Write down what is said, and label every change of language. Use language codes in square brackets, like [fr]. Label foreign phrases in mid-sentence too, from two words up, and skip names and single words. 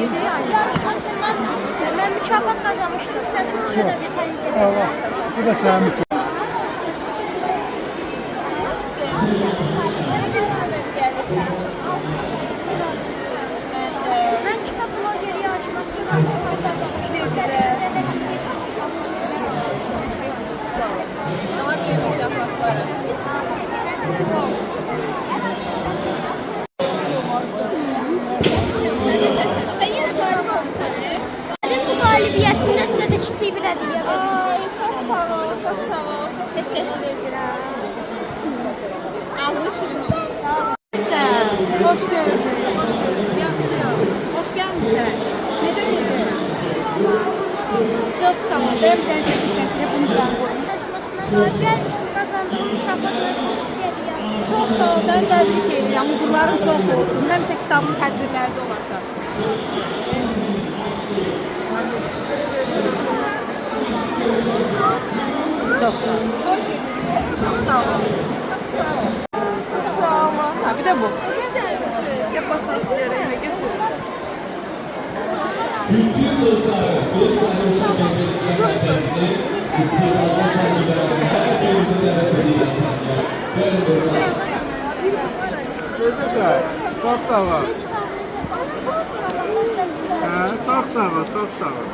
[az] Yarışmasından mən mükafat qazanmışdım. İstədim ona da bir hədiyyə. Allah. Bu da sənin mükafat. Mən kitab blogeri yarışmasından [tr] Daha büyük mükafatları. Sen yine galip oldun seni. [az] Bu qalibiyyətimlə sizə də kiçik bir hədiyyə var. [tr] Ay, çok sağ ol, çok sağ ol. Çok teşekkür ederim. [az] Ağzı şirin olsun. Sağ ol. [tr] Sen, hoş geldin. Hoş geldin. Yaxşıyam. Hoş gelmişsin. [az] Necə gedir? [tr] Çok sağ ol. Ben bir tane çekeceğim. Bunu ben koyayım. [az] Yarışmasına qalib gəlmişdim. Qazandığım mükafatla sizə kiçik hədiyyə. [tr] Çok sağ ol. [az] Səni təbrik edirəm. Uğurların çox olsun. Həmişə kitabın tədbirlərdə olasan. [tr] Çok sağ ol. Hoş geldin. Çok sağ ol. Sağ ol. Ha, bir de bu. Yap bakalım. Yerine getir. [az] Necəsən? Çox sağ ol. Çox sağ ol, çox sağ ol.